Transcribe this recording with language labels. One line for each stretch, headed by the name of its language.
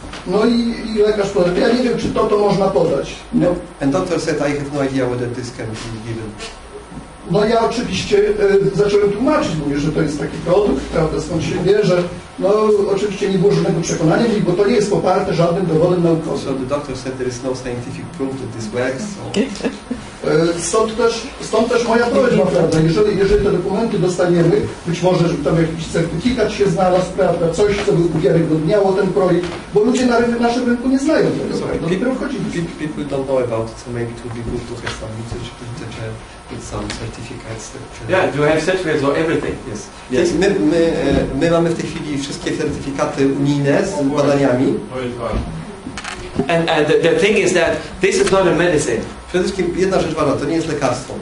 Polish: No i lekarz powiedział, ja nie wiem, czy to można podać. No.
English: And doctor said, I have no idea whether this can be given.
Polish: No ja oczywiście zacząłem tłumaczyć, mówię, że to jest taki produkt, prawda, skąd się bierze. No oczywiście nie było żadnego przekonania, bo to nie jest poparte żadnym dowodem naukowym.
English: So the doctor said there is no scientific proof that this works. So.
Polish: Stąd też moja prośba, prawda, jeżeli te dokumenty dostaniemy, być może, żeby tam jakiś certyfikat się znalazł, prawda, coś, co by uwiarygodniało ten projekt, bo ludzie na naszym rynku nie znają tego, prawda, dopiero wchodzili.
English: People don't know about it, so maybe it would be good to have some literature with some certificates. Yeah, you have certificates for everything. Yes.
Polish: My mamy w tej chwili wszystkie certyfikaty unijne z badaniami.
English: And the thing is that this is not a medicine.
Polish: Przede wszystkim jedna rzecz ważna, to nie jest lekarstwo.